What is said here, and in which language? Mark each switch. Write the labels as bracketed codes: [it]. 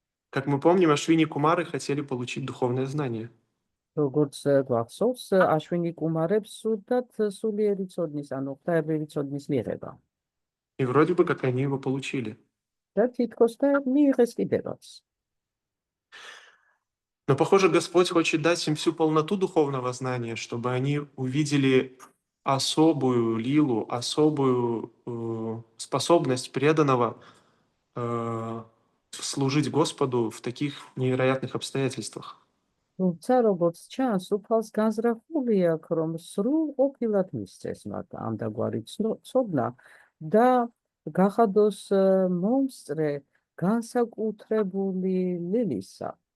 [ru] Как мы помним, Ашвини Кумары хотели получить духовное знание. [ka] როგორც გვახსოვს, აშვინი კუმარებს სურდათ სულიერი ცოდნის, ანუ ღვთაებრივი ცოდნის მიღება. [ru] И вроде бы как они его получили. [ka] და თითქოს და მიიღეს კიდევაც. [ru] Но, похоже, Господь хочет дать им всю полноту духовного знания, чтобы они увидели особую лилу, особую способность преданного служить Господу в таких невероятных обстоятельствах. [ka] თუმცა, როგორც ჩანს, უფალს განზრახული აქვს, რომ სრულ ყოფილად მისცეს მათ ამდაგვარი ცოდნა და გახადოს მომსწრე განსაკუთრებული ლილისა.